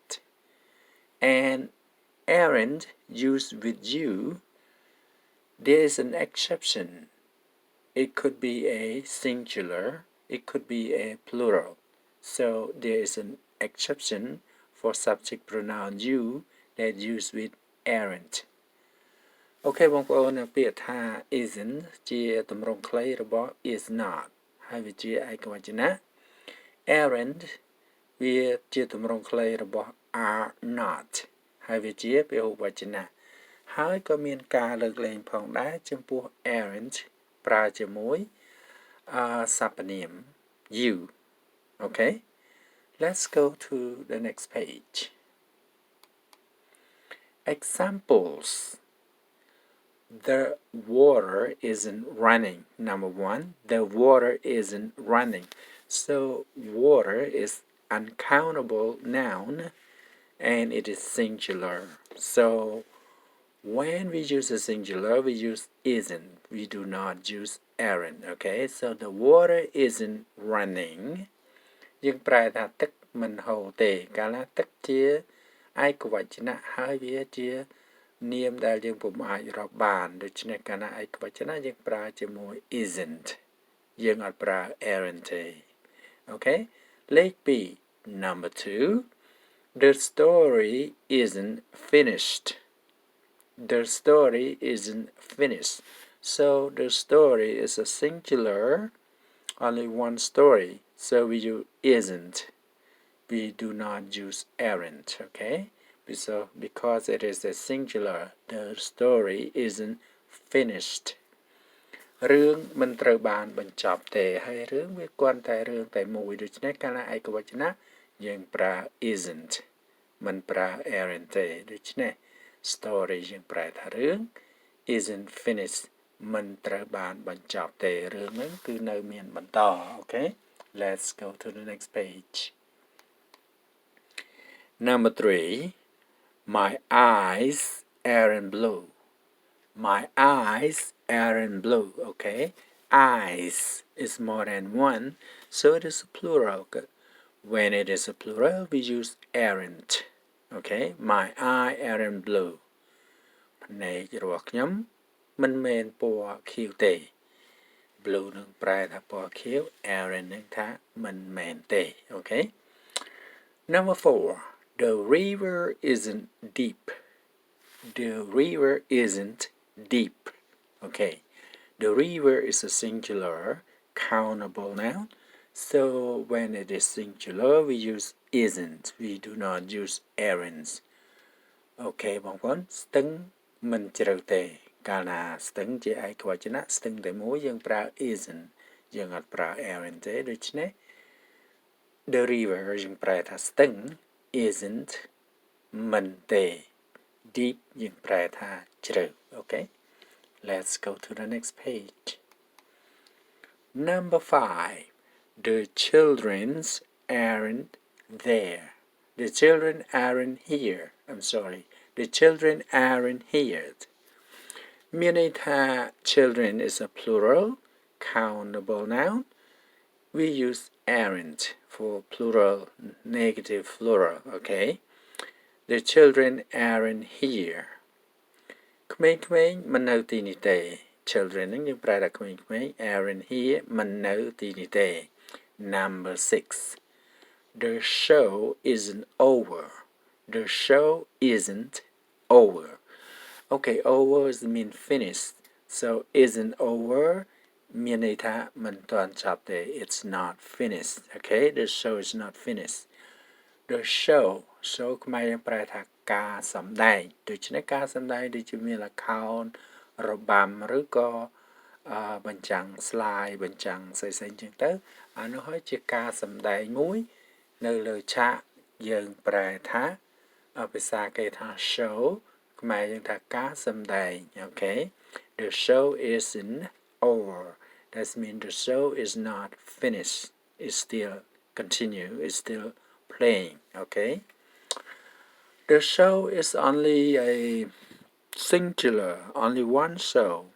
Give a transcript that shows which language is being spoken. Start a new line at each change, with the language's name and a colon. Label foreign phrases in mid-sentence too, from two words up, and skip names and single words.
English: And aren't used with you, there is an exception. It could be a singular.It could be a plural. So there is an exception for subject pronoun you that used with aren't.
Khmer: អូខេបងប្អូនពាក្យថា isn't ជាទម្រង់ខ្លីរបស់
English: is not
Khmer: ហើយវាជាឯកវចនៈ aren't វាជាទម្រង់ខ្លីរបស់
English: are not
Khmer: ហើយវាជាពហុវចនៈហើយក៏មានការលើកលែងផងដែរចំពោះ aren't ប្រើជាមួយ
English: Sapanim, you. Okay? Let's go to the next page. Examples. The water isn't running. Number one, the water isn't running. So, water is uncountable noun and it is singular. So, when we use a singular, we use isn't. We do not use aren't. Okay, so the water isn't running.
Khmer: យើងប្រែថាទឹកមិនហូរទេកាលណាទឹកជាឯកវចនៈហើយវាជានាមដែលយើងពុំអាចរាប់បានដូច្នេះកាលណាឯកវចនៈយើងប្រើជាមួយ isn't យើងអត់ប្រើ aren't ទេ Okay, លេខ2
English: number 2 the story isn't finished.The story isn't finished. So the story is a singular, only one story. So we use isn't. We do not use aren't, okay? So because it is a singular, the story isn't finished.
Khmer: រឿងមិនត្រូវបានបញ្ចប់ទេហើយរឿងវាគ្រាន់តែរឿងតែមួយដូច្នេះកាលណាឯកវចនៈយើងប្រើ isn't មិនប្រើ aren't ទេដូច្នេះstory យើងប្រែថារឿង
English: isn't finished
Khmer: មិនត្រូវបានបញ្ចប់ទេរឿងហ្នឹងគឺនៅមានបន្ត
English: Okay, let's go to the next page. Number 3, my eyes aren't blue. My eyes aren't blue. Okay, eyes is more than one, so it is a plural. When it is a plural, we use aren't.Okay, my eye aren't blue.
Khmer: ភ្នែករបស់ខ្ញុំមិនមែនពណ៌ខៀវទេ blue នឹងប្រែថាពណ៌ខៀវ aren't នឹងថាមិនមែនទេ Okay.
English: Number 4, the river isn't deep. The river isn't deep. Okay. The river is a singular countable noun.So when it is singular, we use isn't. We do not use aren't.
Khmer: Okay, បងប្អូនស្ទឹងមិនជ្រៅទេកាលណាស្ទឹងជាឯកវចនៈស្ទឹងតែមួយយើងប្រើ isn't យើងអត់ប្រើ aren't ទេ
English: ដូច្នេះ the river
Khmer: យើងប្រែថាស្ទឹង
English: isn't
Khmer: មិនទេ
English: deep
Khmer: យើងប្រែថាជ្រៅ
English: okay let's go to the next page number 5 the children's aren't there the children aren't here I'm sorry the children aren't here
Khmer: មានន័យថា
English: children is a plural countable noun we use aren't for plural negative plural okay the children aren't here
Khmer: ក្មេងៗមិននៅទីនេះទេ
English: children
Khmer: ហ្នឹងយើងប្រែថាក្មេងៗ
English: aren't here
Khmer: មិននៅទីនេះ
English: ទេ number 6 the show isn't over the show isn't over okay over is mean finished so isn't over
Khmer: មានន័យថាមិនទាន់ចប់ទេ
English: it's not finished okay the show is not finished the show
Khmer: ខ្មែរយើងប្រែថាការសម្ដែងដូច្នេះការសម្ដែងដូចជា មានល្ខោនរបាំឬក៏បញ្ចាំង slide បញ្ចាំងផ្សេងៗចឹងទៅអានោះ ហើយជាការសម្ដែងមួយនៅលើឆាកយើងប្រែថាភាសាគេថា
English: show
Khmer: ខ្មែរយើងថាការសម្ដែង
English: okay the show isn't over that means the show is not finished it's still continue it's still playing okay the show is only a singular only one show